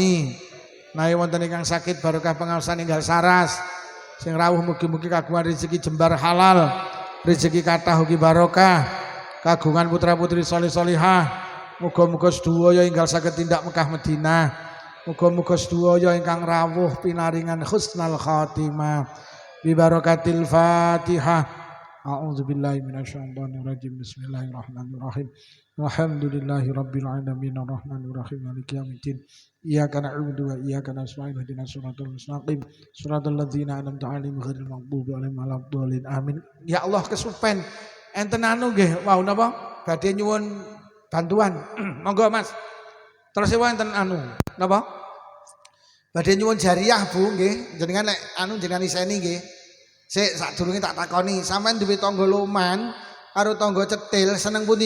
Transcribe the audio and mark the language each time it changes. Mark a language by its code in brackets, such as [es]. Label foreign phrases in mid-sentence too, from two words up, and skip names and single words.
[jv] Nawi wonten ingkang sakit barokah pengaosan enggal saras, Sing rawuh mugi-mugi kagungan rezeki jembar halal, rezeki kathah ugi barokah, kagungan putra-putri saleh-salihah. Muga-muga sedaya enggal saged tindak Mekah Madinah. Muga-muga sedaya ingkang rawuh pinaringan [ar] حسن الخاتمة. ببركة الفاتحة. أعوذ بالله من الشيطان الرجيم. بسم الله الرحمن الرحيم. الحمد لله رب العالمين الرحمن الرحيم مالك يوم الدين. إياك نعبد وإياك نستعين اهدنا الصراط المستقيم صراط الذين أنعمت عليهم غير المغضوب عليهم ولا الضالين. Amin. [jv] Ya Allah kesupen enten anu nggih wau napa badhe nyuwun bantuan. Monggo Mas. Terus enten anu napa? Badhe nyuwun jariah Bu nggih. Jenengan nek anu jenengan iseni nggih. Sik sadurunge tak takoni, sampean duwe tangga loman karo tangga cetil seneng pundi?